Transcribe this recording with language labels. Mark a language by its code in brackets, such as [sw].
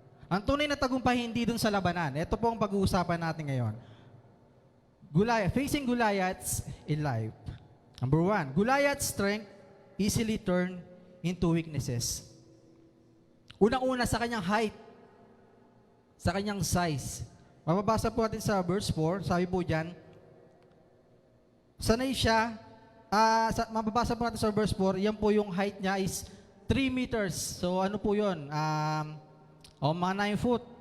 [tl] Ang tunay na tagumpay hindi dun sa labanan. Ito po ang pag-uusapan natin ngayon. [en] Facing Goliaths in life. Number 1, Goliath's strength easily turned into weaknesses. [tl] Unang-una sa kanyang height, sa kanyang size. Mababasa po natin sa verse 4, sabi po dyan, sanay siya, mababasa po natin sa verse 4, yan po yung height niya is 3 meters. So ano po yun? Mga 9 foot.